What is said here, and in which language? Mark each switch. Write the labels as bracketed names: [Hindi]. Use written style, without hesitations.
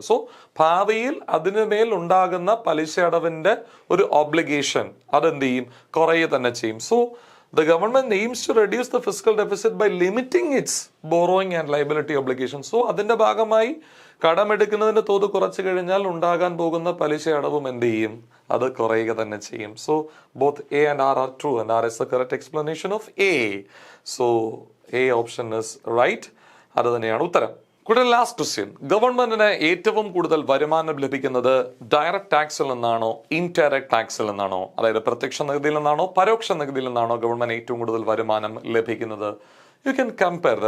[Malayalam] So ഭാവിയിൽ അതിനുമേൽ ഉണ്ടാകുന്ന പലിശ അടവിന്റെ ഒരു ഒബ്ലിഗേഷൻ അതെന്ത് ചെയ്യും? കുറയുക തന്നെ ചെയ്യും. [English] So the government aims to reduce the fiscal deficit by limiting its borrowing and liability obligations. [Malayalam] So അതിന്റെ ഭാഗമായി കടമെടുക്കുന്നതിന്റെ തോത് കുറച്ചു കഴിഞ്ഞാൽ ഉണ്ടാകാൻ പോകുന്ന പലിശ അടവും എന്ത് ചെയ്യും? അത് കുറയുക തന്നെ ചെയ്യും. [English] So both A and R are true and R is the correct explanation of A. So A option is right. [Malayalam] അത് തന്നെയാണ് ഉത്തരം. കൂടുതൽ ലാസ്റ്റ് ക്വസ്റ്റ്യൻ, ഗവൺമെന്റിന് ഏറ്റവും കൂടുതൽ വരുമാനം ലഭിക്കുന്നത് ഡയറക്ട് ടാക്സിൽ നിന്നാണോ ഇൻഡയറക്ട് ടാക്സിൽ നിന്നാണോ? അതായത് പ്രത്യക്ഷ നികുതിയിൽ നിന്നാണോ പരോക്ഷ നികുതിയിൽ നിന്നാണോ ഗവൺമെന്റ് ഏറ്റവും കൂടുതൽ വരുമാനം ലഭിക്കുന്നത്? [English] You can compare.